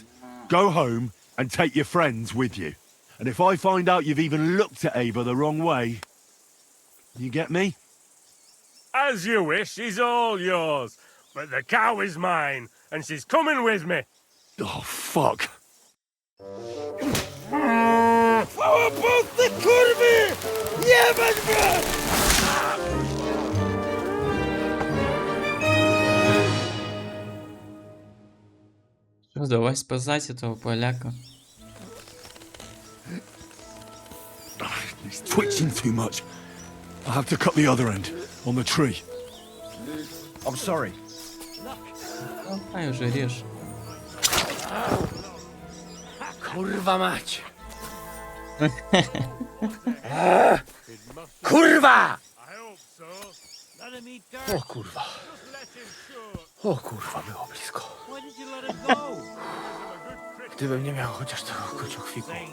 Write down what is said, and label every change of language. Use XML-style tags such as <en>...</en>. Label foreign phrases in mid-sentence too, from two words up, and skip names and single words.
<en>Go home and take your friends with you. And if I find out you've even looked at Ava the wrong way... You get me? As you wish, she's all yours. But the cow is mine, and she's coming with me. Oh, fuck.</en> <pl>Ty kurwy! Jebać mnie!</pl> <ru>Что, давай спасать этого поляка.</ru> <en>He's twitching too much. I'll have to cut the other end, on the tree. I'm sorry.</en> <ru>Ай, уже режь.</ru> <pl>Kurwa mać! Kurwa! O kurwa. O kurwa, było blisko. Gdybym nie miał chociaż tego kociokwiku.</pl>